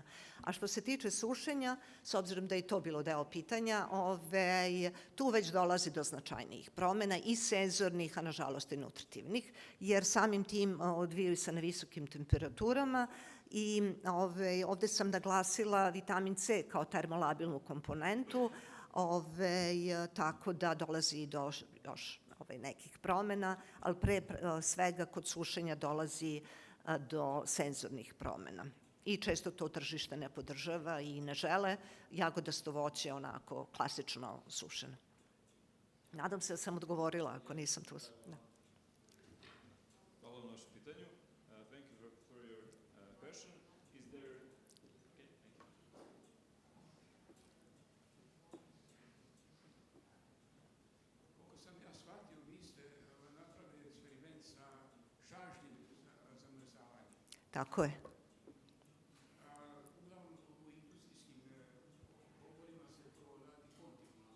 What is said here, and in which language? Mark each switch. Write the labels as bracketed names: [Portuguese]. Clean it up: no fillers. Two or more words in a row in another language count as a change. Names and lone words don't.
[Serbian] A što se tiče sušenja, s obzirom da je to bilo deo pitanja, tu već dolazi do značajnijih promena i senzornih, a nažalost i nutritivnih, jer samim tim odvijaju se na visokim temperaturama i ovde sam naglasila vitamin C kao termolabilnu komponentu, tako da dolazi i do još nekih promena, ali pre svega kod sušenja dolazi do senzornih promena. I često to tržište ne podržava i ne žele jagodasto voće onako klasično sušeno. Nadam se da sam odgovorila, ako nisam tu. Da. Hvala na vašem pitanju. [English] Thank you for your question. Is there... Okay, thank you. [Serbian] Koliko sam ja shvatio, vi ste napravili eksperiment sa šažnjim zamrzavanjem. Tako je. Uglavnom u industrijskim pogonima se to radi kontinualno.